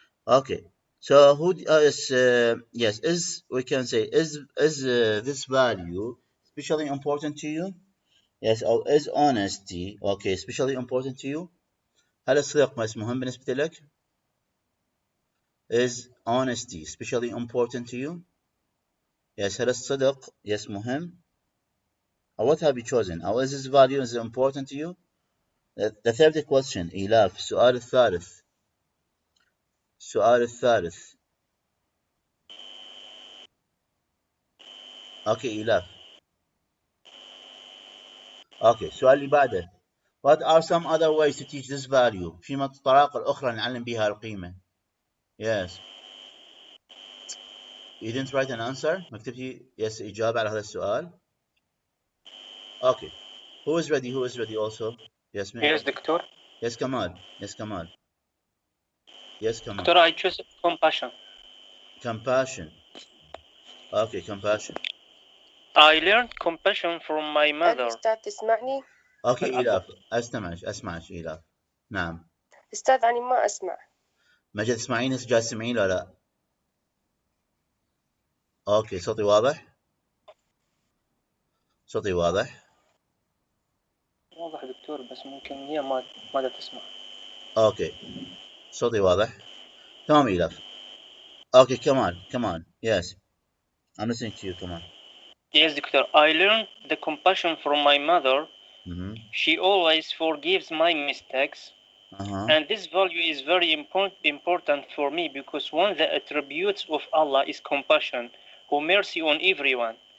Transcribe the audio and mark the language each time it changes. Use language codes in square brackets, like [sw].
[en] Okay, so who is yes, is we can say is this value especially important to you? Yes, or is honesty, okay, especially important to you? [ar] هل الصدق مهم بالنسبة لك? [en] Is honesty especially important to you? [ar] Yes, هل الصدق yes مهم? [en] Or what have you chosen? Or is this value is important to you? The third question, إيلاف. [ar] السؤال الثالث. [en] Okay, إيلاف. [ar] Okay, السؤال اللي بعده. [en] What are some other ways to teach this value? [ar] فيما الطرق الأخرى نعلم بها القيمة. Yes. [en] You didn't write an answer؟ [ar] ما كتبتي [en] yes [ar] إجابة على هذا السؤال؟ [en] Okay. Who is ready? Who is ready also? Yes, Yes, doctor. Yes, Kamal. Yes, Kamal. Yes, Kamal. Doctor, I choose compassion. Compassion. Okay, compassion. I learned compassion from my mother. [ar] أستاذ تسمعني؟ Okay, إيلاف. أسمعك إيلاف. نعم. أستاذ أنا ما أسمع. مجد تسمعيني جالس تسمعين ولا لا؟ [en] okay [ar] صوتي واضح؟ صوتي واضح؟ واضح دكتور بس ممكن هي ما تسمع. اوكي صوتي واضح؟ تمام إيلاف. اوكي كمان. [en] Yes. I'm listening to you, Kamal. Yes, doctor. I learned the compassion from my mother. She always forgives my mistakes. And this value is very important for me because one of the attributes of Allah is compassion, who mercy on everyone.